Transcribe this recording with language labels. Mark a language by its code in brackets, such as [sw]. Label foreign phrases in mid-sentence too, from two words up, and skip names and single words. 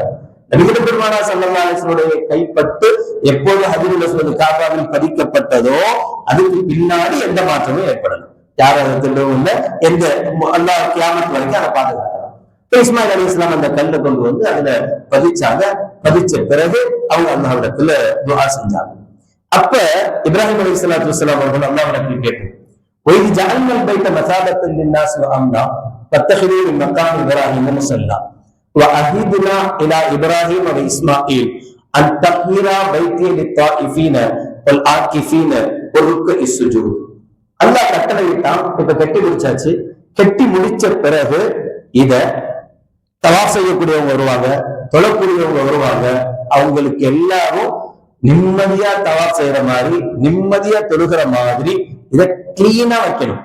[ta] நபிகள் பெருமானார் [ar] صلى الله عليه وسلم [ta] கைப்பட்டு எப்போது [ar] الحجر الأسود [ta] காபாவில் பதிக்கப்பட்டதோ அதுக்கு பின்னாடி எந்த மாற்றமும் ஏற்படல. யார் அதை திருடவும் இல்லை, எந்த அல்லாஹ் கியாமத் வரைக்கும் அதை பாதுகாக்கலாம். இஸ்மாயில் அலைஹிஸ்ஸலாம் அந்த கல்லை கொண்டு வந்து அதுல பதிச்சாங்க. பதிச்ச பிறகு அவங்க அல்லாஹ்விடத்துல துஆ செஞ்சாங்க. அப்ப இப்ராஹிம் [ar] عليه الصلاة والسلام [ta] அவர்கள் அல்லாஹ்விடத்தில் கேட்டாங்க, [ar] وَإِذْ جَعَلْنَا الْبَيْتَ مَثَابَةً لِلنَّاسِ وَأَمْنًا وَاتَّخِذُوا مِن مَّقَامِ إِبْرَاهِيمَ مُصَلًّى وَعَهِدْنَا إِلَى إِبْرَاهِيمَ وَإِسْمَاعِيلَ أَن طَهِّرَا بَيْتِيَ لِلطَّائِفِينَ وَالْعَاكِفِينَ وَالرُّكَّعِ السُّجُودِ. [ta] அல்லாஹ் கட்டளையிட்டான். இப்ப கட்டி முடிச்சாச்சு. கட்டி முடிச்ச பிறகு இத தவாஃப் செய்யக்கூடியவங்க வருவாங்க, தொழக்கூடியவங்க வருவாங்க. அவங்களுக்கு எல்லாரும் நிம்மதியா தவாஃப் செய்யற மாதிரி, நிம்மதியா தொழுகிற மாதிரி இதை கிளீனா வைக்கணும்.